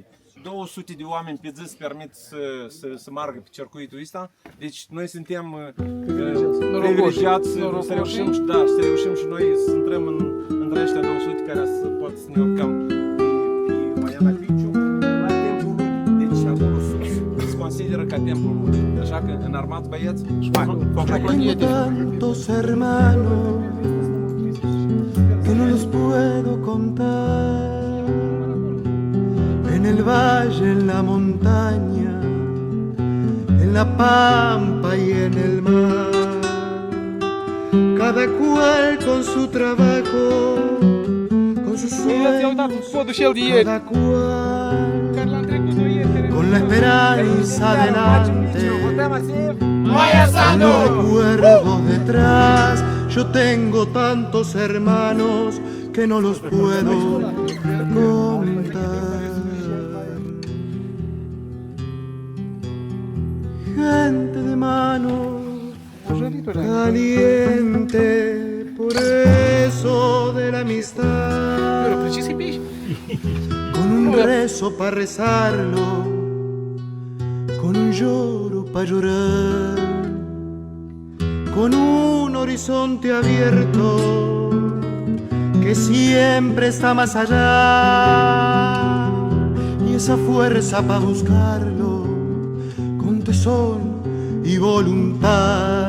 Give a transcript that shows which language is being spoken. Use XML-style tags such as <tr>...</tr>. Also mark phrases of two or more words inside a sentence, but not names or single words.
<ro>200 de oameni pe zi se permit să meargă pe circuitul ăsta, deci noi suntem privilegiați să reușim, să reușim și noi să intrăm între ăștia 200 care să pot să ne urcăm pe Poiana Piciu la templul lui. Deci acolo sus se consideră ca templul lui. Așa că înarmați băieți și</ro> <es>Tengo tantos hermanos que no los puedo contar. En el valle, en la montaña, en la pampa y en el mar. Cada cual con su trabajo, con sus</es> <ro>Ți-au dat</ro> <es>sueños,</es> <ro>podul și eu de ieri.</ro> <es>cada cual</es> <ro>Care l-am trecut noi ieri.</ro> <es>con la esperanza delante. Con recuerdos detrás, yo tengo tantos hermanos que no los puedo contar. Gente de mano caliente, por eso de la amistad.</es> <ro>Pero precis e pe aici.</ro> <es>Con un rezo para rezarlo, con un lloro para llorar, con un horizonte abierto que siempre está más allá, y esa fuerza para buscarlo con tesón y voluntad.</es>